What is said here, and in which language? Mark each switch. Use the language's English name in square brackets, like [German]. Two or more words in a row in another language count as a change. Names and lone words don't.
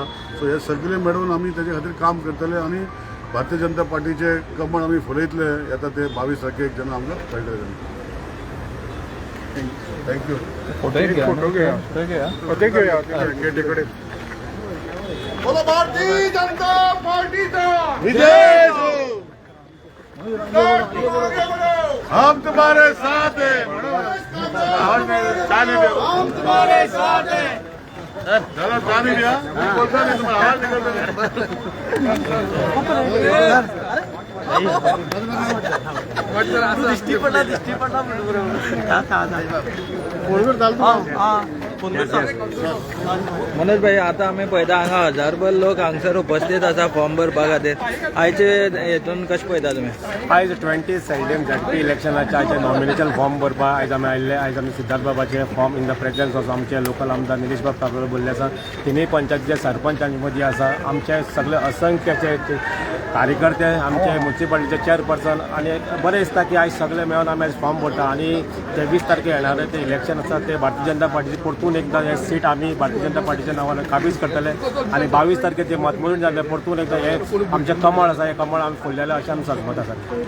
[Konkani] सो हे सगळे मेळून आमी तेजे खातीर काम करतले आनी भारतीय जनता पार्टीचे कमळ आमी फुलयतले येता ते 22 तारखेक जेन्ना आमकां कळटलें तेन्ना। थँक्यू। फोटो घेया गेटीकडे। [Hindi] बोलो भारतीय जनता पार्टीचा विजय हो। हम तुम्हारे साथ हैं, हम तुम्हारे साथ हैं। चलो जाने दिया, बोलता नहीं तुम्हारा आवाज निकलता [Konkani] मनोज भाई, आता आम्ही पळयता हांगा हजारभर लोक हांगसर उपस्थित आसा फॉर्म भरपा खातीर। आयचे हेतून कशें पळयता तुमी? आयज 20 सेल्डेम ZP इलेक्शनाचे आयचे नॉमिनेशन फॉर्म भरपा आयज आमी आयिल्ले। आयज आमी सिद्धार्थ बाबाचे फॉर्म [English] in the presence of [Konkani] आमचे लोकल आमदार निलेश बाब काब्राल बोल्ले आसा, तिनूय पंचायतीचे सरपंचांचे मदीं आसा, आमचे सगळे असंख्यचे कार्यकर्ते, आमचे म्युनिसिपालिटीचे चेअरपर्सन आनी बरें दिसता की आयज सगळे मेळून आमी आयज फॉर्म भरता आनी 23 तारखेर येणारे ते इलेक्शन आसा ते भारतीय जनता पार्टीची परतून एकदा हे सीट आमी भारतीय जनता पार्टीच्या नांवान काबीज करतले आनी 22 तारखेर ते मतमोजून जाले परतून एकदा हे आमचे कमळ आसा हे कमळ आमी फुललेले अशें आमी समजत आसा।